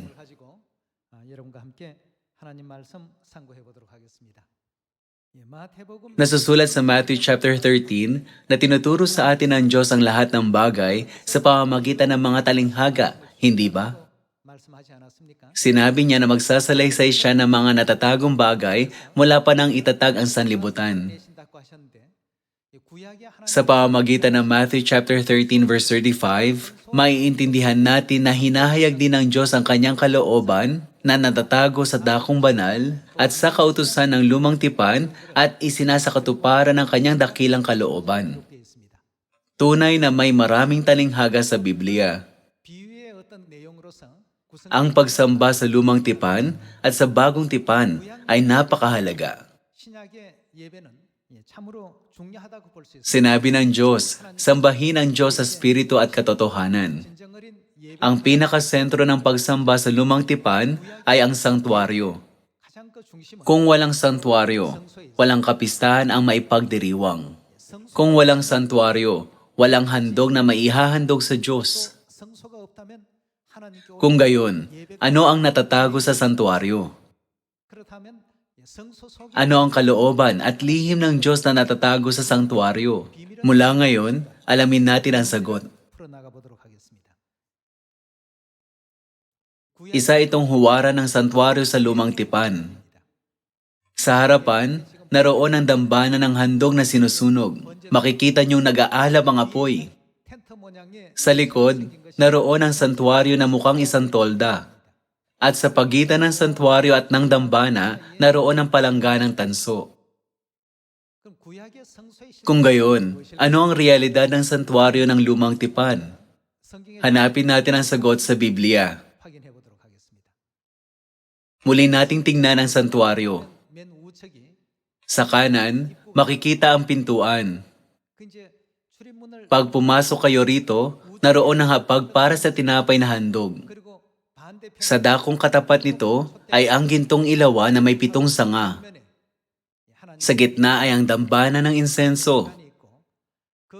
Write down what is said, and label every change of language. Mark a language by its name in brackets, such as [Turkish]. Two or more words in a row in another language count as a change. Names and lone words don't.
[Korean] 가지고 여러분과 함께 하나님 말씀 상고해 보도록 하겠습니다. 마태복음 [Filipino] Nasusulat sa [English] Matthew chapter 13 [Filipino] na tinuturo sa atin ng Diyos ang lahat ng bagay sa pamamagitan ng mga talinghaga, hindi ba? [Korean] 말씀하지 않았습니까? [Filipino] Sinabi niya na magsasalaysay siya ng mga natatagong bagay mula pa nang itatag ang sanlibutan. [Korean] 내신다고 하셨는데 구약의 하나님 [Filipino] Sa pamamagitan ng [English] Matthew chapter 13 verse 35, [Filipino] maiintindihan natin na hinahayag din ng Diyos ang kanyang kalooban na natatago sa dakong banal at sa kautusan ng lumang tipan at isinasakatuparan ng kanyang dakilang kalooban. [Korean] 되어 있습니다. [Filipino] Tunay na may maraming talinghaga sa Biblia. [Korean] 비유의 어떤 내용으로서 구성 [Filipino] Ang pagsamba sa lumang tipan at sa bagong tipan ay napakahalaga. [Korean] 신약의 예배는 참으로 중요하다고 볼 수 있습니다. [Filipino] Sinabi ng Diyos, sambahin ang Diyos sa Espiritu at katotohanan. [Korean] 진정 어린 예배 [Filipino] Ang pinakasentro ng pagsamba sa lumang tipan ay ang sanktuaryo. [Korean] 가장 그 중심은 [Filipino] Kung walang santuaryo, walang kapistahan ang maipagdiriwang. Kung walang santuaryo, walang handog na maihahandog sa Diyos. [Korean] 성소가 없다면 하나님께 [Filipino] Kung gayon, ano ang natatago sa santuaryo? [Korean] 그렇다면 성소 속에 [Filipino] Ano ang kalooban at lihim ng Diyos na natatago sa sanktuaryo? Mula ngayon, alamin natin ang sagot. [Korean] 풀어나가 보도록 하겠습니다. [Filipino] Isa itong huwaran ng santuaryo sa lumang tipan. Sa harapan, naroon ang dambana ng handog na sinusunog. Makikita niyong nag-aalab ang apoy. [Korean] 텐트 모양의 [Filipino] Sa likod, naroon ang santuaryo na mukhang isang tolda. At sa pagitan ng santuaryo at ng dambana, naroon ang palangganang tanso. [Korean] 그럼 구약의 성소의 신 [Filipino] Kung gayon, ano ang realidad ng santuaryo ng lumang tipan? [Korean] 성경에 [Filipino] Hanapin natin ang sagot sa Biblia. [Korean] 확인해 보도록 하겠습니다. [Filipino] Muli nating tingnan ang santuaryo. [Korean] 맨 우측이 [Filipino] Sa kanan, makikita ang pintuan. [Korean] 그 이제 출입문을 [Filipino] Pag pumasok kayo rito, naroon ang hapag para sa tinapay na handog. [Korean] 그리고 반대편 [Filipino] Sa dakong katapat nito ay ang gintong ilawa na may 7 sanga. [Korean] 면에 하나님 [Filipino] Sa gitna ay ang dambana ng insenso. [Korean] 이 있고 그